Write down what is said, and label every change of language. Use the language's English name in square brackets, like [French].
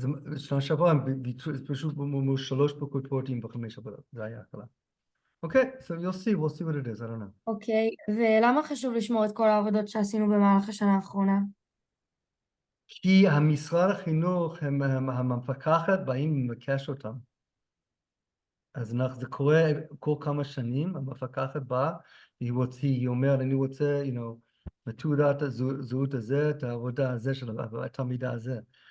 [Hebrew] ושנה שעברה הם פשוט אמרו 3 בוקר פורטים ו5 עבודות, זה היה הקלה. [English] Okay, so we'll see what it is, I don't know. [Hebrew] אוקיי, ולמה חשוב לשמור את כל העבודות שעשינו במהלך השנה האחרונה? כי המשרד החינוך, המפקחת, באים לבקש אותם. אז זה קורה כל כמה שנים, המפקחת באה, היא אומרת, אני רוצה, בתעודת הזהות הזה, את העבודה הזה של התלמידה הזה.